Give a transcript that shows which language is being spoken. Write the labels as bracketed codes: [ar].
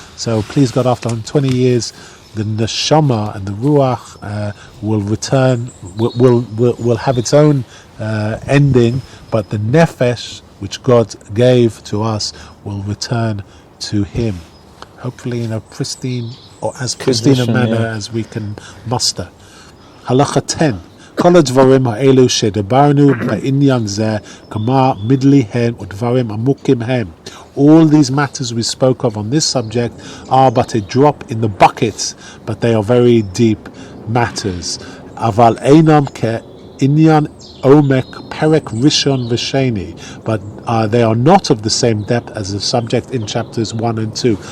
[en] So, please God, after 120 years, the neshama and the ruach will return, will have its own ending, but the nefesh, which God gave to us, will return to Him, hopefully in a pristine, or as pristine a manner as we can muster. Halacha 10. [he] כל הדברים האלו שדיברנו בעניין זה, כמה מדלי הם ודברים עמוקים הם. [en] All these matters we spoke of on this subject are but a drop in the bucket, but they are very deep matters. [he] אבל אינם כעניין עומק פרק ראשון ושני, [en] but they are not of the same depth as the subject in chapters 1 and 2.